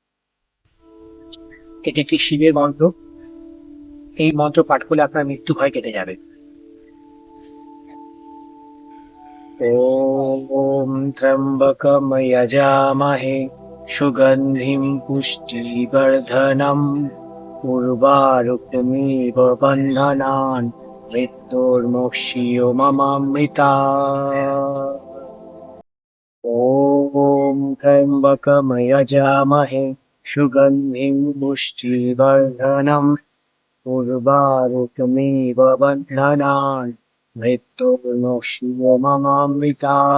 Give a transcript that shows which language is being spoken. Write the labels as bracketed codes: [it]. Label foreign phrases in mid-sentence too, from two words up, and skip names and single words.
[bn] এটি একটি শিবের মন্ত্র। এই মন্ত্র পাঠ করলে আপনার মৃত্যু ভয় কেটে যাবে। [sa] ॐ त्र्यम्बकं यजामहे सुगन्धिं पुष्टिवर्धनम् उर्वारुकमिव बन्धनान् मृत्युर्मुक्षीयो ममामृता ॐ त्र्यम्बकं यजामहे सुगन्धिं पुष्टिवर्धनम् उर्वारुकमिव बन्धनान् मृत्युर्मुक्षीयो ममामृता